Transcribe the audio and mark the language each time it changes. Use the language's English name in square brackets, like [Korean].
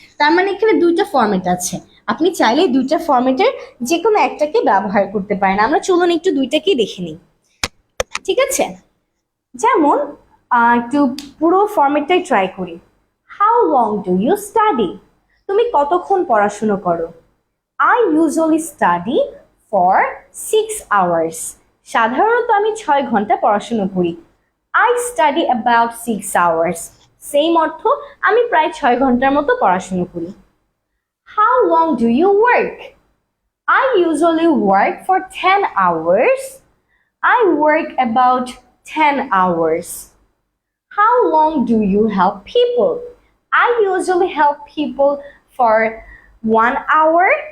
[Bangla] তার মানে এখানে দুইটা ফরম্যাট আছে, আপনি চাইলে দুইটা ফরম্যাটের যে কোনো একটাকে ব্যবহার করতে পারেন। আমরা চলুন একটু দুইটাকেই দেখে নিই, ঠিক আছে? যেমন একটু পুরো ফরম্যাটটাই ট্রাই করি। [English] How long do you study? [Bangla] তুমি কতক্ষণ পড়াশুনো করো? [English] I usually study for 6 hours. [Bangla] সাধারণত আমি 6 ঘন্টা পড়াশোনা করি। [English] I study about 6 hours. [Bangla] Same অর্থ, আমি প্রায় 6 ঘন্টার মতো পড়াশোনা করি। [English] How long do you work? I usually work for 10 hours. I work about 10 hours. How long do you help people? I usually help people for 1 hour.